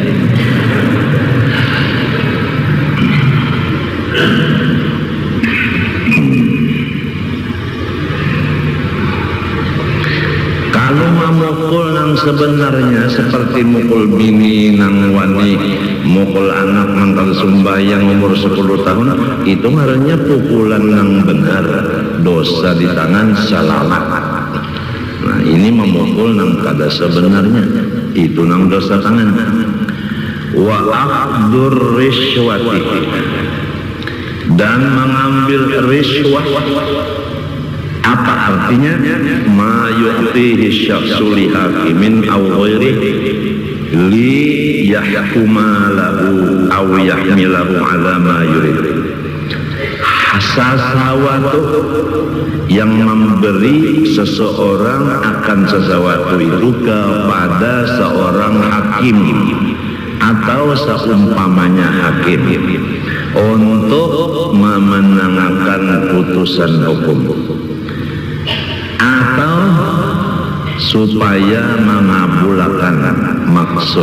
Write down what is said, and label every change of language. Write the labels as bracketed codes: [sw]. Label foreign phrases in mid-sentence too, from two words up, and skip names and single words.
[bjn] Kalau memukul nang sebenarnya seperti mukul bini nang wani, mukul anak mantan sembahyang umur 10 tahun, itu ngarannya pukulan nang benar, dosa di tangan selamat. Nah ini memukul nang kada sebenarnya, itu nang dosa tangan. [ar] وأخذ الرشوة, [id] dan mengambil riswah. Apa artinya? [ar] ما يعطيه الشخص لحاكم أو غيره ليحكم له أو يحمله على ما يريد. [id] Sesuatu yang memberi seseorang akan sesuatu itu kepada seorang hakim atau seumpamanya hakim untuk memenangkan putusan hukum, atau supaya mengabulkan maksud.